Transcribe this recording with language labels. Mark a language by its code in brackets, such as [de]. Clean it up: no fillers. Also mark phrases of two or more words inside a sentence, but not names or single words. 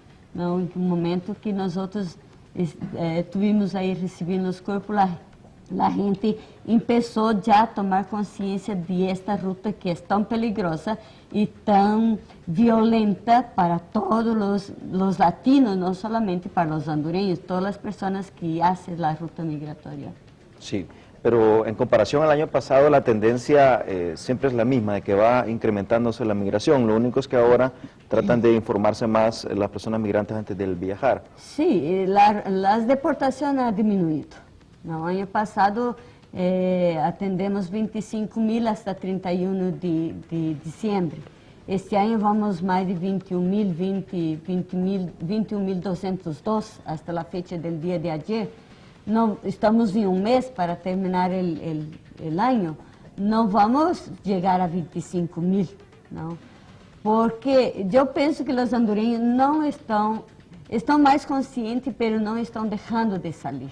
[pt] Não, em um momento que nós outros tivemos aí recebendo os corpos, a gente começou já a tomar consciência de [es] esta ruta [pt] que é tão peligrosa e tão violenta para todos os latinos, não somente para os hondureños, todas as pessoas que fazem a ruta migratória. [es] Sí, pero en comparación al año pasado la tendencia siempre es la misma, de que va incrementándose la migración. Lo único es que ahora tratan de informarse más las personas migrantes antes de viajar. Sí, las deportaciones han disminuido. [pt] No ano passado atendemos 25.000 [es] hasta 31 de diciembre. [pt] Este ano vamos mais de 21.202 hasta a fecha do dia de ayer. Não, estamos em um mês para terminar o ano. Não vamos chegar a 25.000, não. Porque eu penso que os hondureños não estão mais conscientes, mas não estão deixando de sair.